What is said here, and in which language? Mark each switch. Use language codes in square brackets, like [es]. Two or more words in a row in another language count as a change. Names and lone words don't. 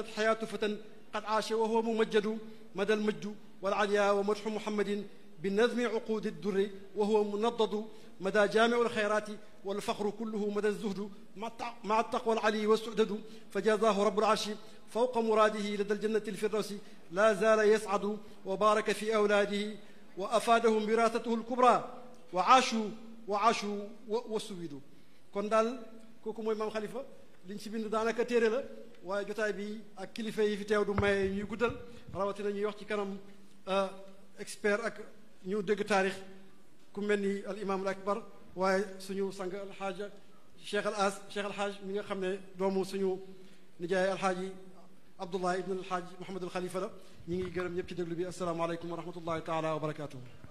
[ar] حياة فتى قد عاش وهو ممجد مدى المجد والعليا ومدح محمد بنظم عقود الدر وهو منضد مدى جامع الخيرات والفخر كله مدى زهد ما تقوى العلي وسودد فجزاه رب العرش فوق مراده لدى الجنة الفردوس لا زال يسعد وبارك في أولاده وأفادهم وراثته الكبرى وعاش [wo] wa suwidu kon daal kooku mooy maam Khalifa liñ ci bind daanaka téere la waaye jotaay bi ak kilifa yi fi teew du maye ñuy guddal rawatina ñuy wax ci kanam expert ak ñu dégg taarix ku mel ni [ar] الإمام الأكبر [wo] waaye suñu sang alxaaja cheikh al xaaj mi nga xam ne doomu suñu nijaay alxaaji Abdullah ibn alxaaj Muhammadul Khalifa la ñi ngi gërëm ñëpp ci déglu bi [ar] السلام عليكم ورحمة الله تعالى وبركاته